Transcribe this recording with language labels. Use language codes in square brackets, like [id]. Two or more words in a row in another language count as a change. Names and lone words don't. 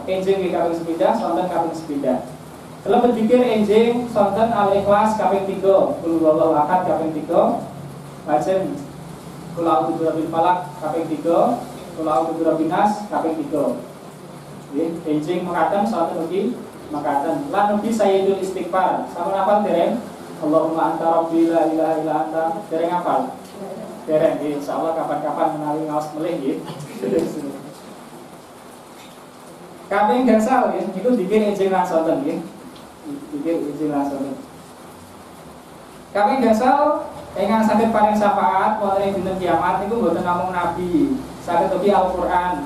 [jv] Enjing nggih kaping sepindah, sonten kaping sepindah. Kelebet dikir enjing sonten al-ikhlas kaping 3, [ar] قل هو الله أحد [jv] kaping 3. Lajeng [ar] قل أعوذ برب الفلق [jv] kaping 3, [ar] قل أعوذ برب الناس [jv] kaping 3. Nggih, enjing mekaten sonten ugi mekaten. Lan ugi [ar] سيد الاستغفار. [jv] Sampun hafal dereng? [ar] اللهم أنت ربي لا إله إلا أنت. [jv] Dereng hafal? Dereng nggih, insyaallah kapan-kapan menawi ngaos melih nggih. Kaping gangsal nggih, niku dikir enjing lan sonten nggih. Dikir izin langsung. Kami gasal ingkang saged paring syafaat wonten ing dinten kiamat niku mboten namung nabi, saged ugi Al-Qur'an.